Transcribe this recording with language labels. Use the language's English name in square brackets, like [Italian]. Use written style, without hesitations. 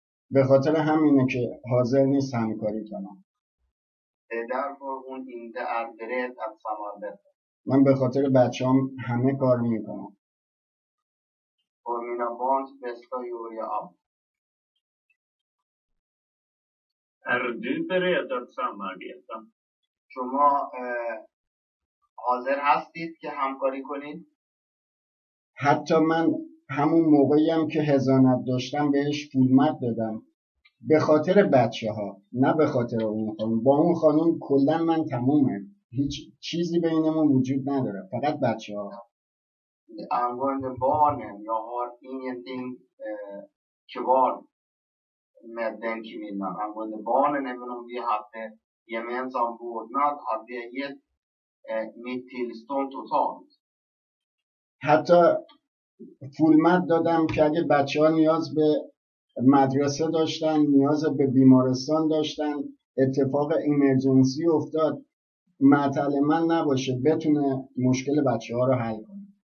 [Persian] به خاطر همینه که حاضر نیست همکاری کنم. [Swedish] Därför hon inte är beredd att samarbeta. [Persian] من به خاطر بچه‌ام همه کار میکنم. [Swedish] För mina barns bästa gör jag allt. Är du beredd att samarbeta? [Persian] شما حاضر هستید که همکاری کنید؟ حتی من همون موقعی هم که حضانت داشتم بهش پولمت دادم به خاطر بچه ها، نه به خاطر اون خانم. با اون خانم کلا من تمومه، هیچ چیزی بینمون وجود نداره، فقط بچه ها. [Swedish] Angående barnen, jag har ingenting kvar med den kvinnan. Angående barnen, även om vi hade gemensam vårdnad, hade jag gett mitt tillstånd totalt. [Persian] حتی پولمت دادم که اگه بچه ها نیاز به مدرسه داشتن، نیاز به بیمارستان داشتن، اتفاق ایمرجنسی افتاد، معطل من نباشه، بتونه مشکل بچه ها رو حل کنه.